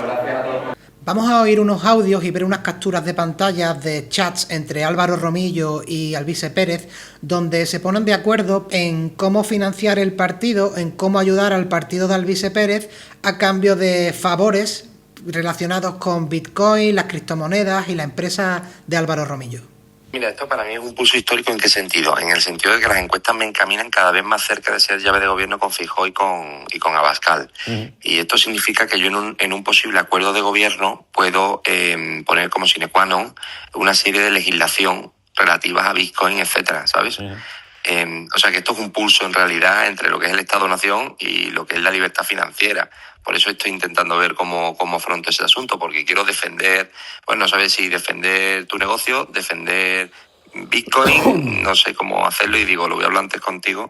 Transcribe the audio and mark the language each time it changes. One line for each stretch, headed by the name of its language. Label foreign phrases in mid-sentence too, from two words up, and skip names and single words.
Spanish: Vamos a oír unos audios y ver unas capturas de pantalla de chats entre Álvaro Romillo y Alvise Pérez, donde se ponen de acuerdo en cómo financiar el partido, en cómo ayudar al partido de Alvise Pérez a cambio de favores relacionados con Bitcoin, las criptomonedas y la empresa de Álvaro Romillo. Mira, esto para mí es un pulso histórico. ¿En qué sentido? En el sentido de que las encuestas me encaminan cada vez más cerca de ser llave de gobierno con Feijóo y con Abascal. Y esto significa que yo en un posible acuerdo de gobierno puedo poner como
Latin: sine qua non
Spanish: una serie de legislación relativas a Bitcoin, etcétera, ¿sabes? O sea que esto es un pulso en realidad entre lo que es el Estado-Nación y lo que es la libertad financiera. Por eso estoy intentando ver cómo afronto ese asunto, porque quiero defender, pues no sabes si defender tu negocio, defender Bitcoin, no sé cómo hacerlo y digo, lo voy a hablar antes contigo.